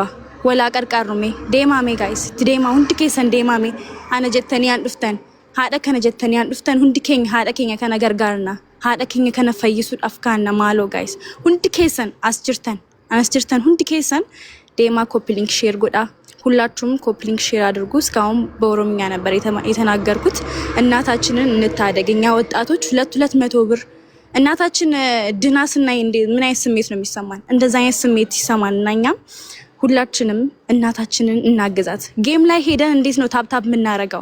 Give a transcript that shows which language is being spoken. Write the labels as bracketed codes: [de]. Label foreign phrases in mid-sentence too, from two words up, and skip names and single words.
[om] Walaa qarqarrume deemame guys, itti deemaa hundi keessan deemame. Ana jettanii aan dhuftan, haadha kana jettanii aan dhuftan. Hundi keenya haadha keenya kana gargaarna, haadha keenya kana fayyisuudhaaf kaanna maaloo guys. Hundi keessan as jirtan hundi keessan deemaa [en] copy link share [om] godha. [am] ሁላችሁም [en] copy link share [am] አድርጉ። እስካሁን በኦሮምኛ ነበር የተናገርኩት። እናታችንን እንታደግ። እኛ ወጣቶች 200 ብር እናታችን ድና ስናይ ምን አይነት ስሜት ነው የሚሰማን? እንደዛ አይነት ስሜት ይሰማንና እኛም ሁላችንም እናታችንን እናገዛት። ጌም ላይ ሄደን እንዴት ነው ታፕታፕ የምናረጋው?